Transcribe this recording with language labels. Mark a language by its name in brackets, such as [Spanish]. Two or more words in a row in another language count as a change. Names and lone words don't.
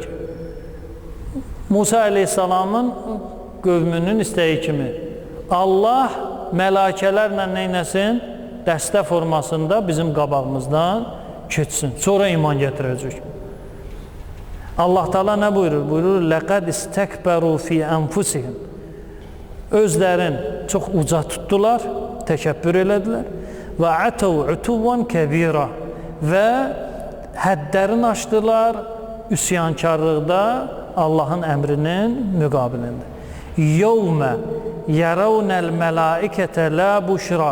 [Azerbaijani] Musa əleyhissalamın qövmünün istəyi kimi Allah mələkələrlə neynəsin? Dəstə formasında bizim qabağımızdan keçsin. Sonra iman gətirəcək. Allah Teala nə buyurur? Buyurur, [Arabic] لَقَدْ اسْتَكْبَرُوا فِي أَنْفُسِهِمْ. [Azerbaijani] Özlərin çox uca tutdular, təkəbbür elədilər. [Arabic] وعتوا عتوا كبيرا. [Azerbaijani] Və həddlərini aşdılar üsyankarlıqda Allahın əmrinin müqabilində. [Arabic] يوم يرون الملائكة لا بشرى.